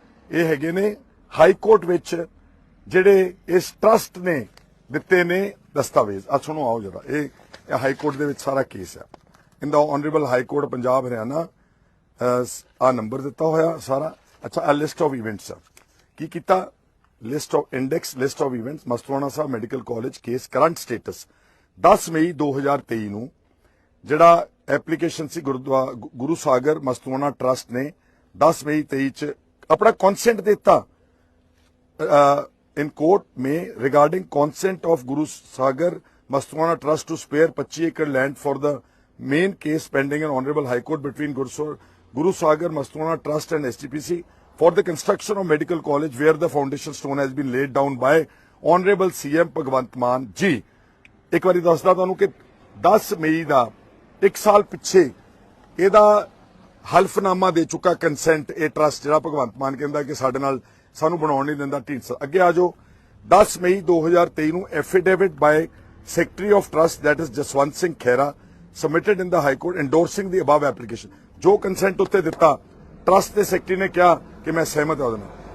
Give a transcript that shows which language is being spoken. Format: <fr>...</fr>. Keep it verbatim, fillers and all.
<pa>ਇਹ ਹੈਗੇ ਨੇ ਹਾਈ ਕੋਰਟ ਵਿੱਚ ਜਿਹੜੇ ਇਸ ਟਰਸਟ ਨੇ ਦਿੱਤੇ ਨੇ ਦਸਤਾਵੇਜ਼। ਆ ਸੁਣੋ ਆਓ ਜਰਾ, ਇਹ ਇਹ ਹਾਈ ਕੋਰਟ ਦੇ ਵਿੱਚ ਸਾਰਾ ਕੇਸ ਹੈ।</pa> <en>in the honourable high court</en> <pa>Punjab Haryana, ਆ ਨੰਬਰ ਦਿੱਤਾ ਹੋਇਆ ਸਾਰਾ। ਅੱਛਾ, ਆ</pa> <en>list of events</en> <pa>ਆ। ਕੀ ਕੀਤਾ?</pa> <en>list of index, list of events,</en> <pa>Mastuana Sahib medical college case current status ਦਸ ਮਈ ਦੋ ਹਜ਼ਾਰ ਤੇਈ ਨੂੰ ਜਿਹੜਾ ਐਪਲੀਕੇਸ਼ਨ ਸੀ ਗੁਰਦੁਆਰਾ ਗੁਰੂ ਸਾਗਰ ਮਸਤੂਆਣਾ ਟਰਸਟ ਨੇ ਦਸ ਮਈ ਤੇਈ ਚ ਆਪਣਾ ਕੰਸੈਂਟ ਦਿੱਤਾ</pa> <en>in court may regarding consent of Guru Sagar Mastwana Trust to spare twenty-five acre land for the main case pending in Honorable High Court between Guru Sa- Guru Sagar Mastwana Trust and S T P C for the construction of medical college where the foundation stone has been laid down by Honorable C M Bhagwant Mann ji.</en> <pa>ਇੱਕ ਵਾਰੀ ਦੱਸਦਾ ਤੁਹਾਨੂੰ ਕਿ ਦਸ ਮਈ ਦਾ ਇੱਕ ਸਾਲ ਪਿੱਛੇ ਇਹਦਾ ਹਲਫਨਾਮਾ ਦੇ ਚੁੱਕਾ ਕੰਸੈਂਟ ਇਹ ਟਰਸਟ, ਜਿਹੜਾ ਭਗਵੰਤ ਮਾਨ ਕਹਿੰਦਾ ਕਿ ਸਾਡੇ ਨਾਲ ਸਾਨੂੰ ਬਣਾਉਣ ਨਹੀਂ ਦਿੰਦਾ ਢੀਂਡਸਾ। ਅੱਗੇ ਆ ਜਾਓ। ਦਸ ਮਈ ਦੋ ਹਜ਼ਾਰ ਤੇਈ ਨੂੰ</pa> <en>affidavit by secretary of trust that is</en> <pa>Jaswant Singh Khaira</pa> <en>submitted in the high court endorsing the above application,</en> <pa>ਜੋ ਕੰਸੈਂਟ ਉੱਤੇ ਦਿੱਤਾ ਟਰਸਟ ਦੇ ਸੈਕਟਰੀ ਨੇ ਕਿਹਾ ਕਿ ਮੈਂ ਸਹਿਮਤ ਹਾਂ ਉਹਦੇ ਨਾਲ।</pa>